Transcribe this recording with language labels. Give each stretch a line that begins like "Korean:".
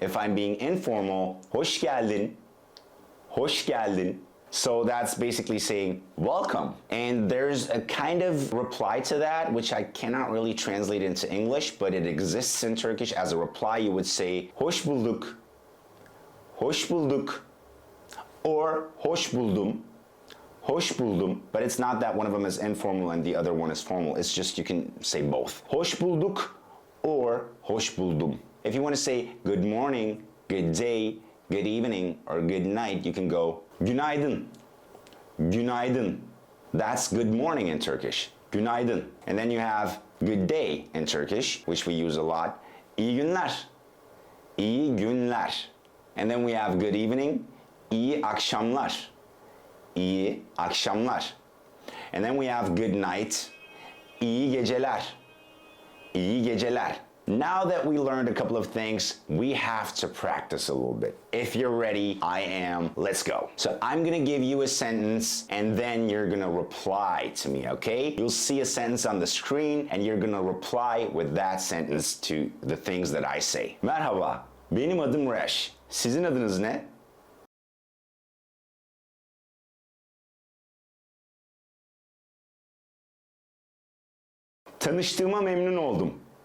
English: If I'm being informal,
Turkish: hoş geldin, hoş geldin.
English: So that's basically saying welcome. And there's a kind of reply to that, which I cannot really translate into English, but it exists in Turkish. As a reply, you would say
Turkish: hoş bulduk, hoş bulduk,
English: or
Turkish: hoş buldum, hoş buldum.
English: But it's not that one of them is informal and the other one is formal. It's just you can say both.
Turkish: Hoş bulduk
English: or
Turkish: hoş buldum.
English: If you want to say good morning, good day, good evening, or good night, you can go
Turkish: günaydın, günaydın.
English: That's good morning in Turkish, günaydın. And then you have good day in Turkish, which we use a lot,
Turkish: iyi günler, iyi günler.
English: And then we have good evening,
Turkish: iyi akşamlar, iyi akşamlar.
English: And then we have good night,
Turkish: iyi geceler, iyi geceler.
English: Now that we learned a couple of things, we have to practice a little bit. If you're ready, I am. Let's go. So I'm gonna give you a sentence and then you're gonna reply to me, okay? You'll see a sentence on the screen and you're gonna reply with that sentence to the things that I say.
Turkish: Merhaba, benim adım Resh. Sizin adınız ne? Tanıştığıma memnun oldum.